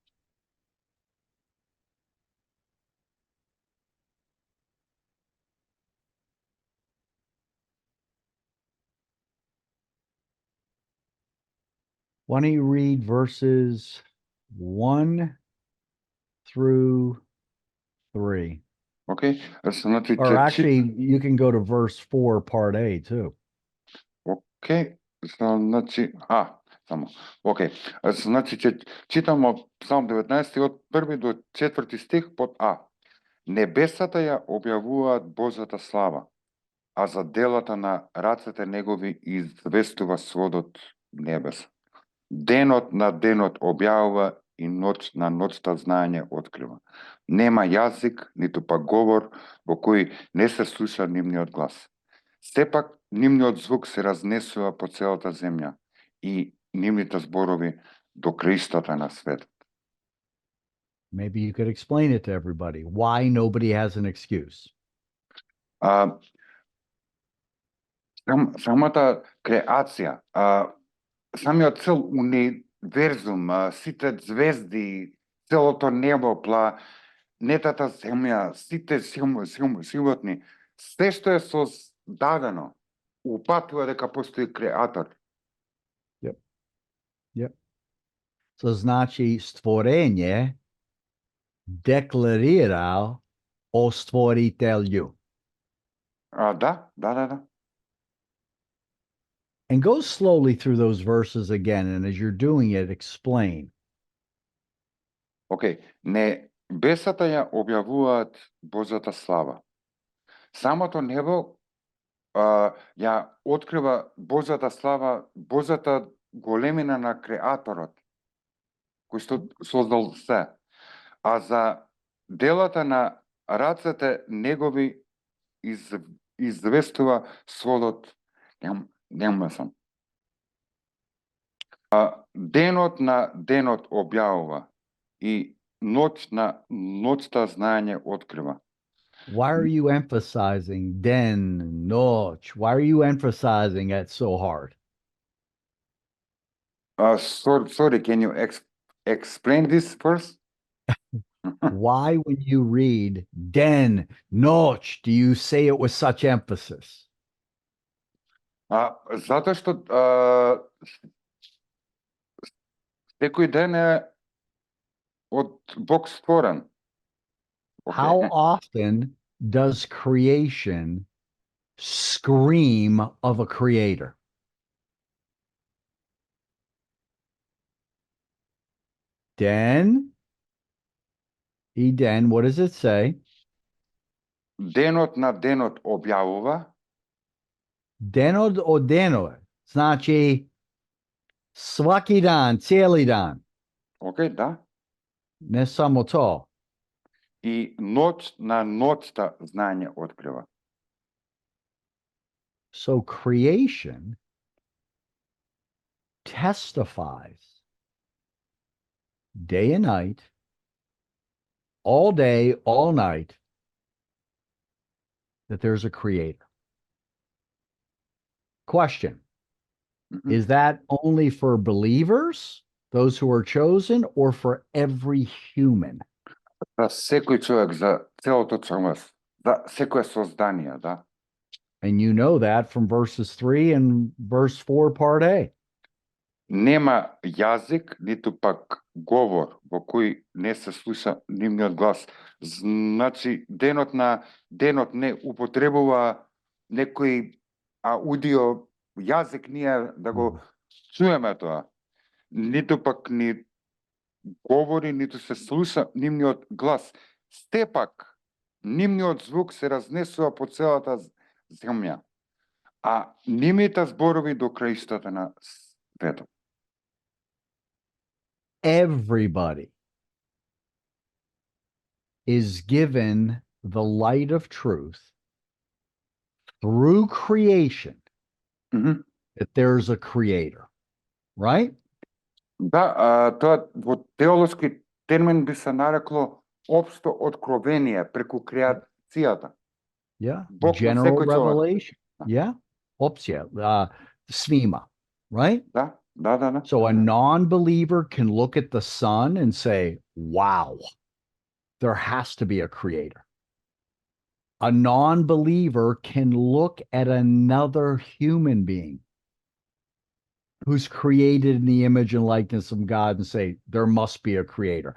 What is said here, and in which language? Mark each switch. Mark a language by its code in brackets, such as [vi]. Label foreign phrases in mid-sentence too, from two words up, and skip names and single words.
[en] Why don't you read verses 1 through 3? [mk] Окей. Значи, [en] Or actually, you can go to verse 4, part A, too. [mk] Окей, значи, само. Окей. Значи, читамо Псалм 19 од 1 до 4 стих под А. Небесата ја објавуваат Божјата слава, а за делата на рацете негови известува сводот небес. Денот на денот објавува и ноќ на ноќта знаење открива. Нема јазик, ниту пак говор во кој не се слуша нивниот глас. Сепак нивниот звук се разнесува по целата земја и нивните зборови до краистата на светот. [en] Maybe you could explain it to everybody why nobody has an excuse. [mk] А, самата креација, самиот цел универзум, сите звезди, целото небо, планетата земја, сите животни, се што е создадено, упатува дека постои креатор. [en] Yep. [hr] So znači stvorenje deklarira o stvoritelju. [mk] Да. [en] And go slowly through those verses again, and as you're doing it, explain. [mk] Окей, небесата ја објавуваат Божјата слава. Самото небо ја открива Божјата слава, Божјата големина на креаторот, кој што создал се. А за делата на рацете негови известува сводот небесен. Денот на денот објавува и ноќ на ноќта знаење открива. [en] Why are you emphasizing [mk] ден, ноќ? [en] Why are you emphasizing that so hard? Sorry, can you explain this first? Why, when you read [mk] ден, ноќ, [en] do you say it with such emphasis? [mk] Затоа што секој ден е од Бог створен. [en] How often does creation scream of a creator? Den, Eden, what does it say? [mk] Денот на денот објавува. Денот о денот. [hr] Znači svaki dan, cijeli dan. [mk] Окей, да. [hr] Ne samo to. [mk] И ноќ на ноќта знаење открива. [en] So creation testifies day and night, all day, all night, that there's a creator. Question. Is that only for believers, those who are chosen, or for every human? [mk] За секој човек, за целото човештво, за секое создание, да. [en] And you know that from verses 3 and verse 4, part A. [mk] Нема јазик, ниту пак говор во кој не се слуша нивниот глас. Значи, денот на денот не употребува некој аудио јазик ние да го чуеме тоа. Ниту пак ни говори, ниту се слуша нивниот глас. Степак, нивниот звук се разнесува по целата земја, а нивните зборови до краистата на светот. [en] Everybody is given the light of truth through creation, that there's a creator. right? [mk] Да, тоа во теолошки термин би се нарекло општо откровение преку креацијата. [en] Yeah. [mk] Бог на [en] General [mk] секој човек. [en] revelation. Yeah. Oops, yeah. Svima, right? [mk] Да. [en] So a non-believer can look at the sun and say, wow, there has to be a creator. A non-believer can look at another human being who's created in the image and likeness of God and say, there must be a creator.